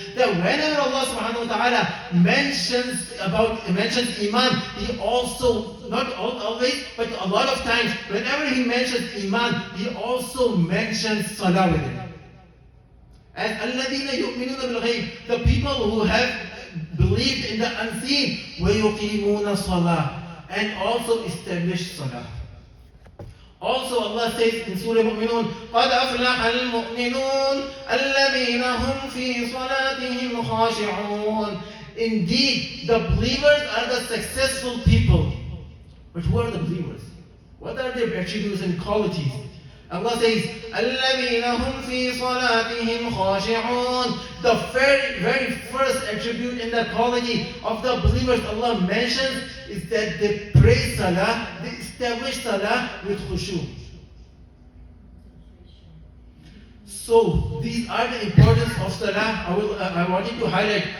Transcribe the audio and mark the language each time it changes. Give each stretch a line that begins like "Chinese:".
English: That whenever Allah subhanahu wa ta'ala mentions Iman, He also, not always, but a lot of times, whenever He mentions Iman, He also mentions Salah with it. As
Arabic: الَّذِينَ يُؤْمِنُونَ بِالْغَيْبِ,
English: the people who have believed in the unseen,
Arabic: وَيُقِيمُونَ الصَّلَاةِ,
English: and also establish salah. Also Allah says in Surah Mu'minun,
Arabic: قَدْ أَفْلَحَ الْمُؤْمِنُونَ الَّذِينَ هُمْ فِي صَلَاتِهِمْ خَاشِعُونَ.
English: Indeed, the believers are the successful people. But who are the believers? What are their attributes and qualities? Allah says,
Arabic: الَّذِينَ هُمْ فِي صَلَاتِهِمْ خَاشِعُونَ.
English: The very first attribute in the quality of the believers Allah mentions is that they pray salah, they establish salah with khushu. So these are the importance of salah I wanted to highlight.